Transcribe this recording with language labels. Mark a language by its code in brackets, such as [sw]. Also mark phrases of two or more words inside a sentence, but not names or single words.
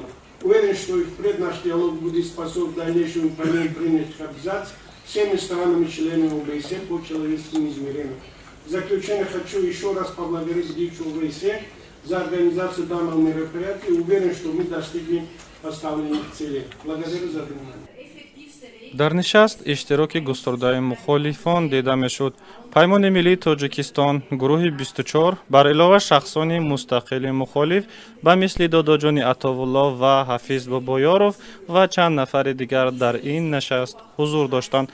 [ru] Уверен, что и впредь наш диалог будет способен дальнейшему выполнению принятых обязательств всеми странами-членами ОБСЕ по человеческим измерениям. В заключение хочу еще раз поблагодарить ГИЧ ОБСЕ за организацию данного мероприятия и уверен, что мы достигнем поставленных целей. Благодарю за внимание. [tg] дар нишаст иштироки густурдаи мухолифон дида мешуд. Паймони миллии Тоҷикистон гурӯҳи 24 бар илова шахсони мустақили мухолиф ба мисли Додоҷони Атовулло ва Ҳафиз Бобоёров ва чанд нафари дигар дар ин нашаст ҳузур доштанд.